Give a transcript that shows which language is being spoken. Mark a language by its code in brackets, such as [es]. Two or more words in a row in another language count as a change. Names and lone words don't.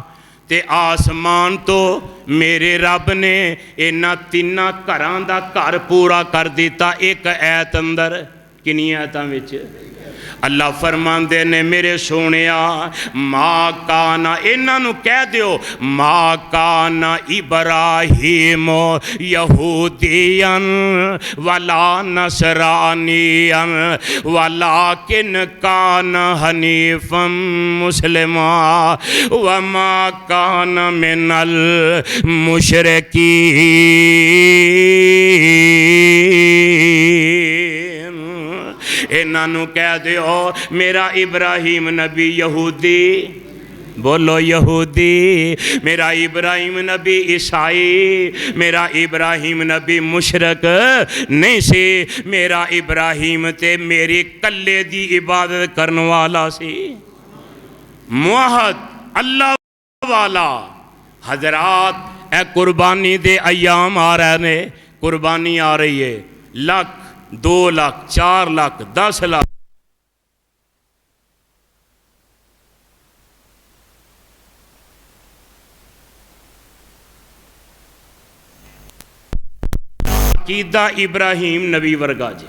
[pa] تے آسمان تو میرے رب نے انہاں تناں گھراں دا گھر پورا کر دتا اک آیت اندر. کنیاں آیتاں وچ? اللہ فرماندے نے میرے سوہنیا [ar] ما كان, [pa] انہاں نوں کہہ دیو [ar] ما كان إبراهيم يهوديا ولا نصرانيا ولكن كان حنيفا مسلما وما كان من المشركين. [pa] انہوں کہہ دیو میرا ابراہیم نبی یہودی، بولو یہودی، میرا ابراہیم نبی عیسائی، میرا ابراہیم نبی مشرک نہیں سی. میرا ابراہیم تے میری کلے دی عبادت کرن والا سی، موحد اللہ والا. حضرات اے قربانی دے ایام آ رہے نے، قربانی آ رہی ہے، لکھ 2 لکھ 4 لکھ 10 لکھ عقیدہ ابراہیم نبی ورگا جی.